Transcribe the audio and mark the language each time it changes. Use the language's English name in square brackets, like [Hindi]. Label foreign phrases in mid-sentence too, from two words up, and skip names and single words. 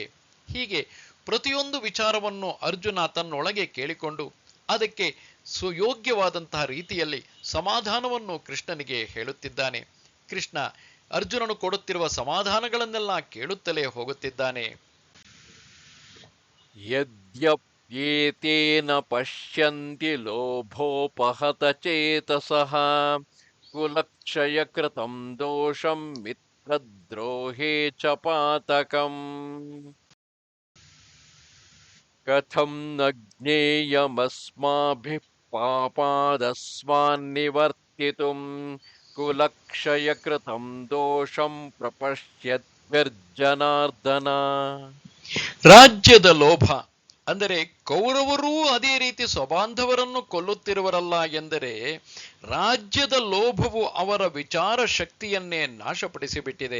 [Kannada] ಹೀಗೆ ಪ್ರತಿಯೊಂದು ವಿಚಾರವನ್ನು ಅರ್ಜುನ ತನ್ನೊಳಗೆ ಕೇಳಿಕೊಂಡು ಅದಕ್ಕೆ ಸುಯೋಗ್ಯವಾದಂತಹ ರೀತಿಯಲ್ಲಿ ಸಮಾಧಾನವನ್ನು ಕೃಷ್ಣನಿಗೆ ಹೇಳುತ್ತಿದ್ದಾನೆ. ಕೃಷ್ಣ ಅರ್ಜುನನು ಕೊಡುತ್ತಿರುವ ಸಮಾಧಾನಗಳನ್ನೆಲ್ಲ ಕೇಳುತ್ತಲೇ ಹೋಗುತ್ತಿದ್ದಾನೆ. [Sanskrit] ಯದ್ಯಪ್ಯೇತೇನ ಪಶ್ಯಂತಿ ಲೋಭೋಪಹತ ಚೇತಸಃ ಕುಲಕ್ಷಯ ಕೃತಂ ದೋಷಂ ಮಿತ್ರದ್ರೋಹೇ ಚ ಪಾತಕಂ ಕಥಂ ನ ಜ್ಞೇಯಮಸ್ಮಾಭಿಃ ಪಾಪಾದಸ್ಮಾನ್ ನಿವರ್ತಿತುಂ ಕುಲಕ್ಷಯ ಕೃತಂ ದೋಷಂ ಪ್ರಪಶ್ಯದ್ಭಿರ್ಜನಾರ್ದನ. [Kannada] ರಾಜ್ಯದ ಲೋಭ, ಅಂದರೆ ಕೌರವರೂ ಅದೇ ರೀತಿ ಸ್ವಬಾಂಧವರನ್ನು ಕೊಲ್ಲುತ್ತಿರುವರಲ್ಲ ಎಂದರೆ ರಾಜ್ಯದ ಲೋಭವು ಅವರ ವಿಚಾರ ಶಕ್ತಿಯನ್ನೇ ನಾಶಪಡಿಸಿಬಿಟ್ಟಿದೆ.